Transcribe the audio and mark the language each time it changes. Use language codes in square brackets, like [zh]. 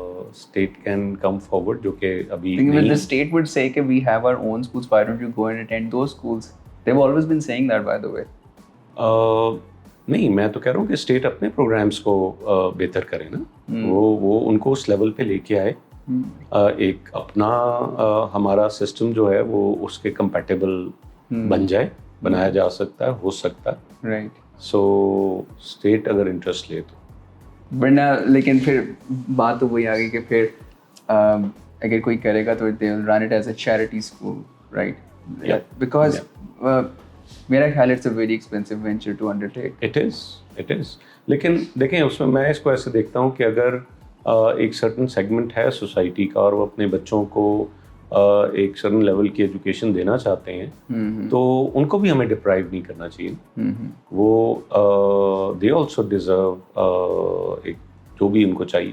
[en] state can come forward [ur] جو کہ ابھی [en] the state would say [ur] کہ [en] we have our own schools, why don't you go and attend those schools? They've always been saying that, by the way. [ur] نہیں، میں تو کہہ رہا ہوں کہ اسٹیٹ اپنے پروگرامس کو بہتر کرے نا، وہ ان کو اس لیول پہ لے کے آئے. ایک اپنا ہمارا سسٹم جو ہے وہ اس کے کمپیٹیبل بن جائے، بنایا جا سکتا ہے، ہو سکتا ہے. [en] Right. [ur] سو اسٹیٹ اگر انٹرسٹ لے تو ورنہ لیکن پھر بات تو وہی آ گئی کہ پھر اگر کوئی کرے گا تو [en] they will run it as a charity school, right? Because [ur] میرا خیال [en] it's a very expensive venture to undertake. It is. [ur] لیکن دیکھیں اس میں اس کو ایسے دیکھتا ہوں کہ اگر ایک سرٹن سیگمنٹ ہے سوسائٹی کا اور وہ اپنے بچوں کو ایک سرٹن لیول کی ایجوکیشن دینا چاہتے ہیں تو ان کو بھی ہمیں ڈپرائیو نہیں کرنا چاہیے. وہ [en] they also deserve [ur] ایک جو بھی ان کو چاہیے.